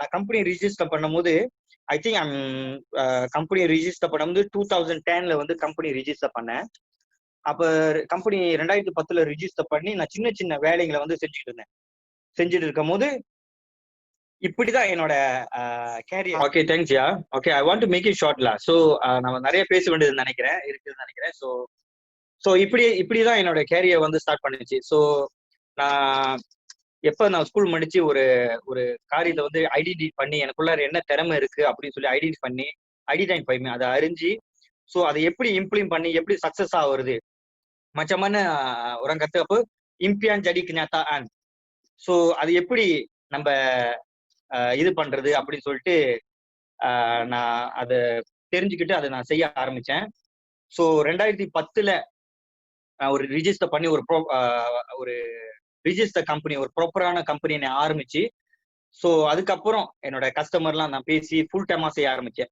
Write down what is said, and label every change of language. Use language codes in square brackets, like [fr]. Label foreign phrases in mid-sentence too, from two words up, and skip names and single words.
[ta] நான் [en] company register [ta] பண்ணும் போது [en] I think company register [ta] பண்ணும்போது 2010 வந்து [en] company register [ta] பண்ணேன். அப்ப [en] company 2010 register [ta] பண்ணி நான் சின்ன வேலைகளை வந்து செஞ்சுட்டு இருக்கும் போது இப்படிதான் என்னோட கேரியர். [en] ஓகே, Thanks ya. Okay, I want to make it short lah. [ta] ஸோ நம்ம நிறைய பேச வேண்டியது இருக்குதுன்னு நினைக்கிறேன். ஸோ இப்படிதான் என்னோட கேரியர் வந்து ஸ்டார்ட் பண்ணுச்சு. ஸோ நான் ஸ்கூல் முடிச்சு ஒரு காரியத்தை வந்து ஐடென்டிஃபை பண்ணி எனக்குள்ளார என்ன திறமை இருக்கு அப்படின்னு சொல்லி ஐடென்டிஃபை பண்ணி அதை அறிஞ்சு, ஸோ அதை எப்படி இம்ப்ளிமெண்ட் பண்ணி எப்படி சக்சஸ் ஆகுறது மச்சமான [ms] orang kata apa impian jadi kenyataan. [ta] ஸோ அது எப்படி நம்ம இது பண்றது அப்படின்னு சொல்லிட்டு நான் அதை தெரிஞ்சுக்கிட்டு அதை நான் செய்ய ஆரம்பிச்சேன். ஸோ 2010 ஒரு ரிஜிஸ்டர் பண்ணி ஒரு [en] register company, [ta] ஒரு [en] proper-ana company-ai [ta] ஆரம்பிச்சு, ஸோ அதுக்கப்புறம் என்னோட கஸ்டமர்லாம் நான் பேசி [en] full time-a [ta] செய்ய ஆரம்பிச்சேன்.